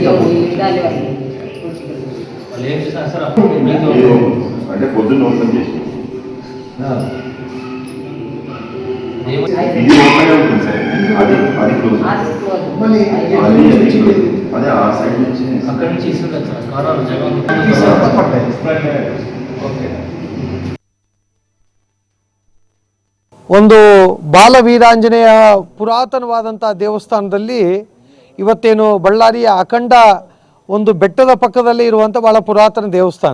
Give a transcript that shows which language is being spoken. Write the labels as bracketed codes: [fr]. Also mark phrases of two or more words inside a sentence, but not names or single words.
[te] అంటే పొద్దున్న ఓపెన్ చేసి ఇది ఓపెన్ ఉంటుంది సార్. అది అది క్లోజ్. అదే ఆ సైడ్ నుంచి అక్కడ నుంచి ఇస్తుంటారు సార్. కారాలు జగన్ [kn] ಒಂದು ಬಾಲವೀರಾಂಜನೇಯ ಪುರಾತನವಾದಂಥ ದೇವಸ್ಥಾನದಲ್ಲಿ ಇವತ್ತೇನು ಬಳ್ಳಾರಿಯ ಅಖಂಡ ಒಂದು ಬೆಟ್ಟದ ಪಕ್ಕದಲ್ಲಿ ಇರುವಂಥ ಭಾಳ ಪುರಾತನ ದೇವಸ್ಥಾನ.